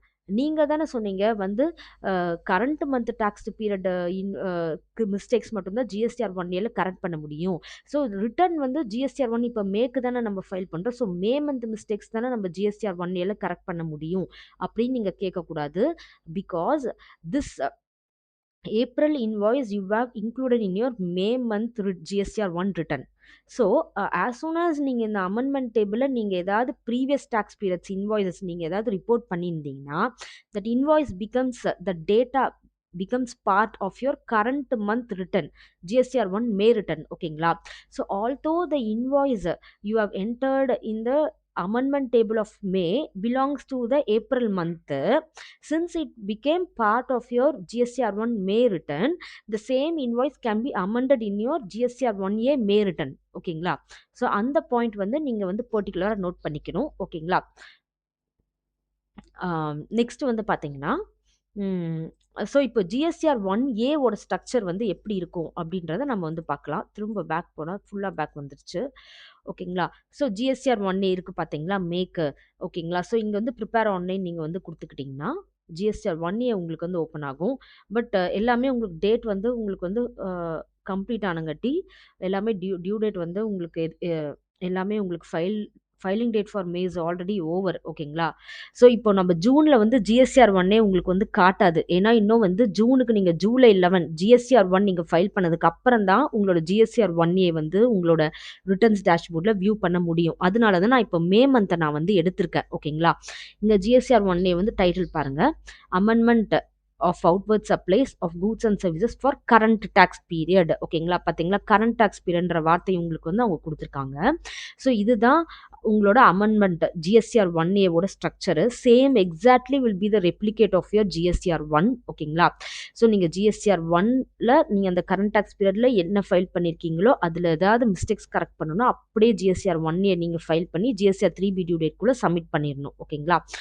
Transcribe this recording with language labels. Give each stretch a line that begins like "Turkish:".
Tamil: நீங்க தான சொன்னீங்க வந்து current month tax period mistakes மட்டும் தான் ஜிஎஸ்டிஆர் 1ஏல கரெக்ட் பண்ண முடியும். ஸோ ரிட்டர்ன் வந்து ஜிஎஸ்டிஆர் 1 இப்போ மேக்கு தானே நம்ம ஃபைல் பண்ணுறோம். ஸோ மே மந்த் மிஸ்டேக்ஸ் தானே நம்ம ஜிஎஸ்டிஆர் 1ஏல கரெக்ட் பண்ண முடியும் அப்படின்னு நீங்கள் கேட்கக்கூடாது.
English: Because this April invoice you have included in your May month GSTR 1 return. So, as soon as
Tamil: நீங்கள் இந்த
English: amendment table
Tamil: நீங்கள் ஏதாவது
English: previous tax periods invoices நீங்கள் ஏதாவது report
Tamil: பண்ணியிருந்தீங்கன்னா,
English: that invoice becomes the data becomes part of your current month return, GSTR 1 May return.
Tamil: ஓகேங்களா?
English: So, although the invoice you have entered in the amendment table of May belongs to the April month, since it became part of your GSTR 1 May return, the same invoice can be amended in your GSTR 1A May return.
Tamil: ஓகேங்களா? So அந்த point வந்து நீங்கள் வந்து பர்டிகுலராக note பண்ணிக்கணும். ஓகேங்களா? Next வந்து பார்த்தீங்கன்னா, ஸோ இப்போ ஜிஎஸ்டிஆர் 1ஏவோட ஸ்ட்ரக்சர் வந்து எப்படி இருக்கும் அப்படின்றத நம்ம வந்து பார்க்கலாம். திரும்ப பேக் போனால் ஃபுல்லாக பேக் வந்துருச்சு. ஓகேங்களா? ஸோ ஜிஎஸ்டிஆர் 1ஏ இருக்குது பார்த்தீங்களா, மேக்கு. ஓகேங்களா? ஸோ இங்கே வந்து ப்ரிப்பேர் ஆன்லைன் நீங்கள் வந்து கொடுத்துக்கிட்டிங்கன்னா ஜிஎஸ்டிஆர் 1ஏ உங்களுக்கு வந்து ஓப்பன் ஆகும். பட் எல்லாமே உங்களுக்கு டேட் வந்து உங்களுக்கு வந்து கம்ப்ளீட் ஆனங்காட்டி எல்லாமே டியூ டேட் வந்து உங்களுக்கு எல்லாமே உங்களுக்கு
English: Filing date for May is already over.
Tamil: ஓகேங்களா? ஸோ இப்போ நம்ம ஜூனில் வந்து ஜிஎஸ்டிஆர் 1ஏ உங்களுக்கு வந்து காட்டாது. ஏன்னா இன்னும் வந்து ஜூனுக்கு நீங்கள் ஜூலை 11 ஜிஎஸ்டிஆர் 1 நீங்கள் ஃபைல் பண்ணதுக்கு அப்புறம் தான் உங்களோட ஜிஎஸ்டிஆர் 1ஏ வந்து உங்களோட ரிட்டர்ன்ஸ் டேஷ்போர்டில் வியூ பண்ண முடியும். அதனால தான் நான் இப்போ மே மந்த்தை நான் வந்து எடுத்திருக்கேன். ஓகேங்களா? இங்கே ஜிஎஸ்டிஆர் 1ஏ வந்து டைட்டில் பாருங்கள், amendment
English: of outward supplies of goods and services for current tax period.
Tamil: ஓகேங்களா? பார்த்தீங்களா, கரண்ட் டாக்ஸ் பீரியட்ன்ற வார்த்தை உங்களுக்கு வந்து அவங்க கொடுத்துருக்காங்க. ஸோ இதுதான் உங்களோட amendment GSTR 1ஏவோட structure.
English: Same exactly will be the replicate of your GSTR 1.
Tamil: ஓகேங்களா? ஸோ நீங்கள் ஜிஎஸ்டிஆர் 1ல நீங்கள் அந்த கரண்ட் டாக்ஸ் பீரியடில் என்ன ஃபைல் பண்ணியிருக்கீங்களோ அதில் ஏதாவது மிஸ்டேக்ஸ் கரெக்ட் பண்ணணும், அப்படியே ஜிஎஸ்டிஆர் 1ஏ நீங்கள் ஃபைல் பண்ணி ஜிஎஸ்டிஆர் 3B டியூ டேட்குள்ளே சப்மிட் பண்ணிடணும். ஓகேங்களா?